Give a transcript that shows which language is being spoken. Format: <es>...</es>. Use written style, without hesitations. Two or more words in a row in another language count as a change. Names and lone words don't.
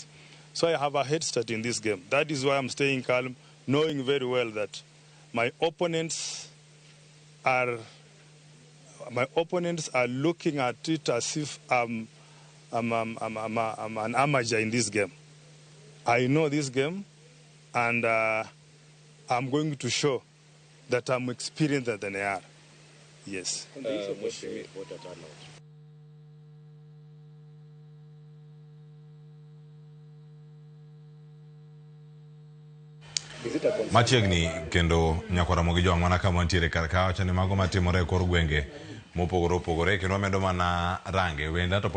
<en>So I have a head start in this game. That is why I'm staying calm, knowing very well that my opponents are looking at it as if I'm an amateur in this game. I know this game, and I'm going to show that I'm experienced than they are. Yes.</en> <luo>Machiegni kendo nyakwara Ramogi jong mana kama ntiere karka chane mago matimore kor gwenge mopogore opogore kendo medo mana range wenda to</luo>